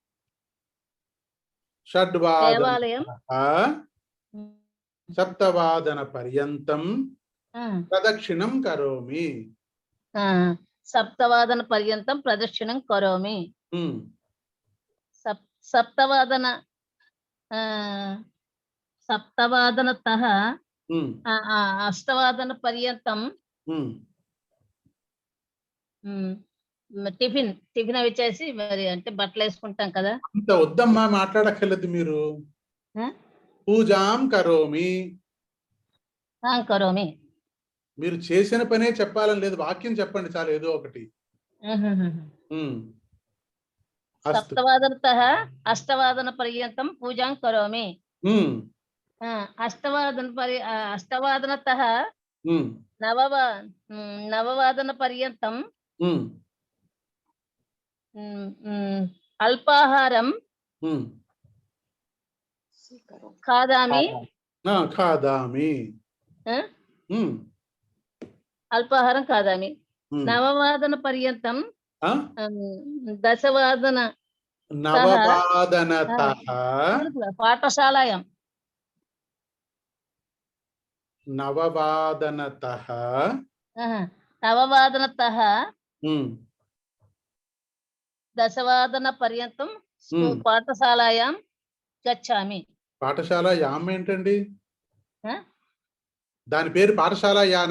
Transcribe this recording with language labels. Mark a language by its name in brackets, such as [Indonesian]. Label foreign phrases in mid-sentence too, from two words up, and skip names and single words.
[Sanskrit] षड्वादन सप्तवादन पर्यन्तं प्रदक्षिणं करोमि। सप्तवादन पर्यन्तं प्रदक्षिणं करोमि। सप्तवादनतः 8:00 पर्यन्तं [Telugu] టిఫిన్ అవి చేసి మరి అంటే బట్టలు వేసుకుంటాం కదా। అంత వద్దమ్మా, మాట్లాడక్కర్లేదు మీరు। [Sanskrit] పూజాం కరోమి కరోమి [Telugu] మీరు చేసిన పనే చెప్పాలని లేదు, వాక్యం చెప్పండి చాలు, ఏదో ఒకటి। [Sanskrit] सप्तवादनतः 8:00 पर्यन्तं पूजां करोमि। 8:00 9:00 पर्यन्तं अल्पाहारं खादामि। अल्पाहारं खादामि। 9:00 पर्यन्तं 10:00 पाठशालायां నవవాదనతః నవవాదనతః దశవాదన పర్యంతం పాఠశాలాయాం గచ్చామి. [Telugu] పాఠశాల యామ్ ఏంటండి? దాని పేరు పాఠశాల యానా?